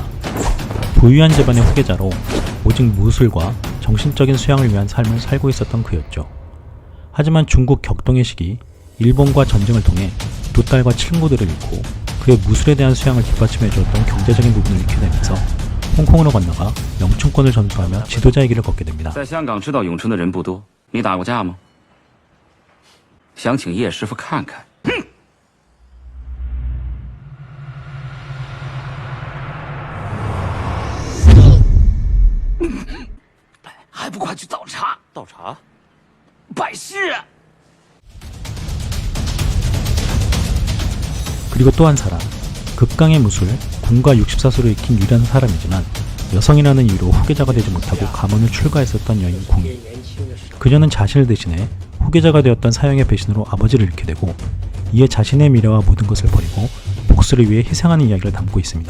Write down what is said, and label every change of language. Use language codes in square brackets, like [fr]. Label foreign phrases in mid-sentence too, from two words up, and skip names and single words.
[ko] 부유한 집안의 후계자로 오직 무술과 정신적인 수양을 위한 삶을 살고 있었던 그였죠. 하지만 중국 격동의 시기, 일본과 전쟁을 통해 두 딸과 친구들을 잃고 그의 무술에 대한 수양을 뒷받침해 주었던 경제적인 부분을 잃게 되면서 홍콩으로 건너가 영춘권을 전수하며 지도자의 길을 걷게 됩니다. [zh] 在香港知道咏春的人不多，你打过架吗？想请叶师傅看看。还不快去倒茶！倒茶，拜师啊！ [ko] 그리고 또 한 사람, 극강의 무술, 군과 64수를 익힌 유일한 사람이지만 여성이라는 이유로 후계자가 되지 못하고 가문을 출가했었던 여인 궁이. 그녀는 자신을 대신해 후계자가 되었던 사형의 배신으로 아버지를 잃게 되고 이에 자신의 미래와 모든 것을 버리고 복수를 위해 희생하는 이야기를 담고 있습니다.